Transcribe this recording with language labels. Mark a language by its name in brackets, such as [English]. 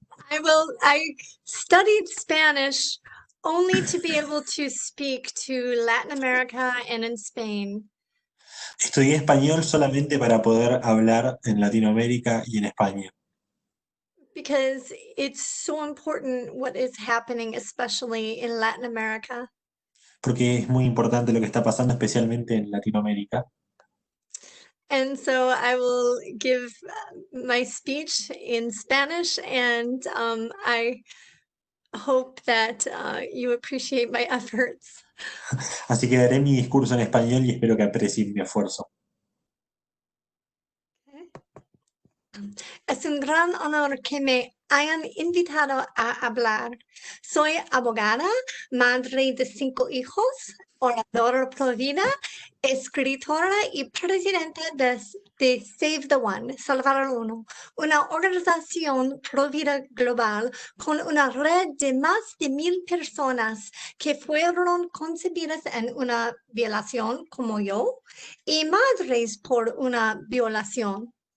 [English] I studied Spanish only to be able to speak to Latin America and in Spain. [Spanish] Estudié español solamente para poder hablar en Latinoamérica y en España, [English] Because it's so important what is happening, especially in Latin America. [Spanish] porque es muy importante lo que está pasando, especialmente en Latinoamérica. [English] And so I will give my speech in Spanish, and I hope that you appreciate my efforts. [Spanish] Así que daré mi discurso en español y espero que aprecien mi esfuerzo. Es un gran honor que me hayan invitado a hablar. Soy abogada, madre de 5 hijos, oradora pro vida, escritora y presidenta de Save the One, Salvar al Uno, una organización pro vida global con una red de más de 1,000 personas que fueron concebidas en una violación como yo y madres por una violación.